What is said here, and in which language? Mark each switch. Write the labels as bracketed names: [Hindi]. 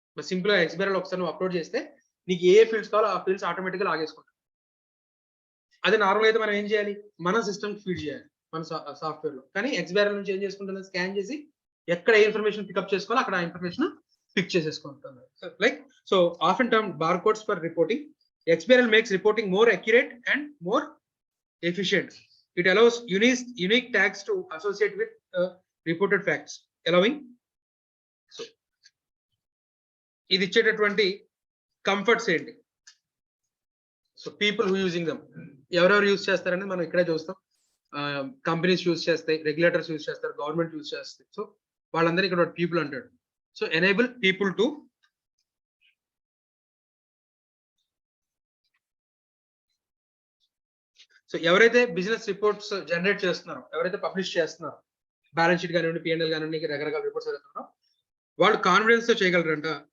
[Telugu] Simple గా XBRL ఒకసారి నువ్వు అప్లోడ్ చేస్తే నీకు ఏ ఫీల్డ్స్ కావాలో ఆ ఫీల్డ్స్ ఆటోమేటిక్ గా లాగేసుకుంటారు. అదే నార్మల్ అయితే మనం ఏం చేయాలి, మన సిస్టమ్ ఫీడ్ చేయాలి మన సాఫ్ట్వేర్ లో. కానీ XBRL నుంచి ఏం చేసుకుంటుంది, స్కాన్ చేసి ఎక్కడ ఏ ఇన్ఫర్మేషన్ పికప్ చేసుకోవాలో అక్కడ ఆ information pick చేసేసుకుంటుంది. Like so [English] So often termed barcodes for reporting, XBRL makes reporting more accurate and more efficient. It allows unique tags to associate with reported facts, allowing so [Telugu] ఇది ఇచ్చేటటువంటి comforts ఏంటి. So [English] people who using them, [Telugu] ఎవరెవరు use చేస్తారని మనం ఇక్కడే చూస్తాం. Companies use చేస్తాయి, regulators use చేస్తారు, గవర్నమెంట్ యూజ్ చేస్తాయి. సో వాళ్ళందరూ ఇక్కడ పీపుల్ అంటాడు. So [English] enable people to [Telugu] so ఎవరైతే బిజినెస్ రిపోర్ట్స్ జనరేట్ చేస్తున్నారో, ఎవరైతే పబ్లిష్ చేస్తున్నారో, బ్యాలెన్స్ షీట్ కానివ్వండి, పిఎన్ఎల్ కానివ్వండి, రకరకాల రిపోర్ట్స్ జరుగుతున్నారో వాళ్ళు కాన్ఫిడెన్స్ తో చేయగలరంట.